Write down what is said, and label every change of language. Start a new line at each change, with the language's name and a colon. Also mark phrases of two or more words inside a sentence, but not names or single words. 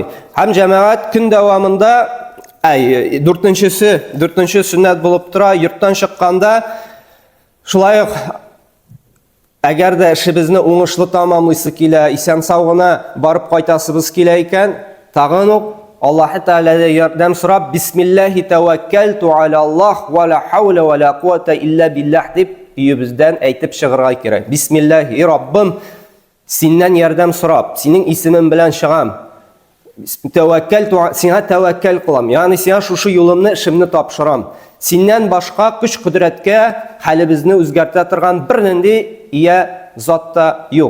Tatar: Һәм җәмәгать көн дәвамында дүртенче сөннәт булып тора, йорттан чыкканда шулай ук әгәр дә эшебезне уңышлы тамамлыйсы килә, исән сау гына барып кайтасыбыз килә икән, тагын ук Аллаһ Тәгаләдән ярдәм сорап,
Arabic: بسم الله توكلت على الله ولا حول ولا قوة إلا بالله
Tatar: дип өебездән әйтеп чыгарга кирәк. Бисмиллаһи, Раббым, Синнән ярдәм сорап, синең исемең белән чыгам. Сиңа тәвәккәл кылам. Ягъни сиңа шушы юлымны, эшемне тапшырам. Синнән башка көч-кудрәткә хәлебезне үзгәртә торган бернинди зат та юк.